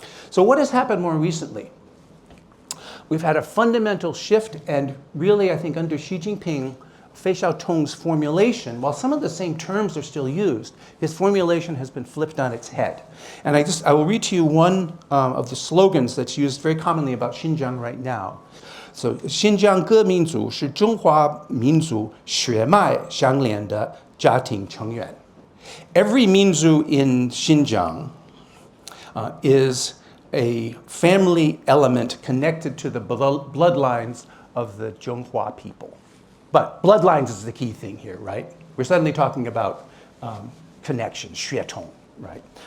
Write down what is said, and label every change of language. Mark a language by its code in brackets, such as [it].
[en] So what has happened more recently? We've had a fundamental shift, and really, I think under Xi Jinping, Fei Xiaotong's formulation, while some of the same terms are still used, his formulation has been flipped on its head. And I will read to you one of the slogans that's used very commonly about Xinjiang right now. [zh] So, 新疆各民族是中华民族血脉相连的家庭成员. [en] Every Minzu in Xinjiang is a family element connected to the bloodlines of the Zhonghua people. But bloodlines is the key thing here, right? We're suddenly talking about connections, 血统, right?